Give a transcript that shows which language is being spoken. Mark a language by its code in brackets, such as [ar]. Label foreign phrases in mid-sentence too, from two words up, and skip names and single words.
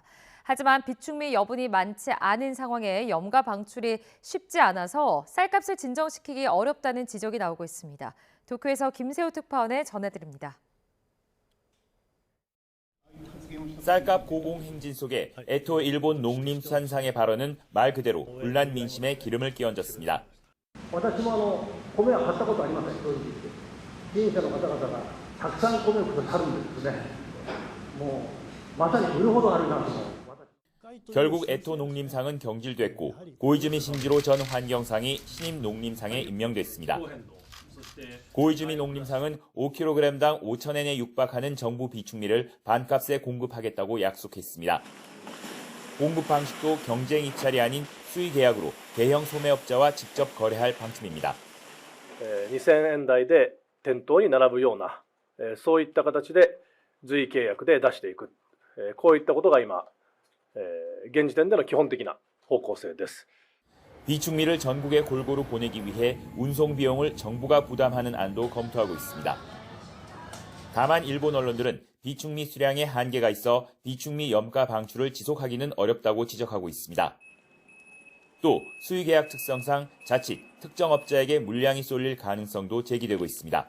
[ko] 하지만 비축미 여분이 많지 않은 상황에 염가 방출이 쉽지 않아서 쌀값을 진정시키기 어렵다는 지적이 나오고 있습니다. 도쿄에서 김세호 특파원에 전해드립니다. 쌀값 고공 행진 속에 에토 일본 농림수산상의 발언은 말 그대로 불난 민심에 기름을 끼얹었습니다. [ja] 私も米は買ったことありません。正直言って、議員者の方々がたくさん米をくださるんですね。もうまさに売るほどあるなと。 [ko] 결국 에토 농림상은 경질됐고 고이즈미 신지로 전 환경상이 신임 농림상에 임명됐습니다. 고이즈미 농림상은 5kg당 5,000엔에 육박하는 정부 비축미를 반값에 공급하겠다고 약속했습니다. 공급 방식도 경쟁 입찰이 아닌 수의 계약으로 대형 소매업자와 직접 거래할 방침입니다. [ja] 2000 円台で店頭に並ぶようなそういった形で随意契約で出していくこういったことが今現時点での基本的な方向性です. [ko] 비축미를 전국에 골고루 보내기 위해 운송 비용을 정부가 부담하는 안도 검토하고 있습니다. 다만 일본 언론들은 비축미 수량에 한계가 있어 비축미 염가 방출을 지속하기는 어렵다고 지적하고 있습니다. 또 수의계약 특성상 자칫 특정 업자에게 물량이 쏠릴 가능성도 제기되고 있습니다.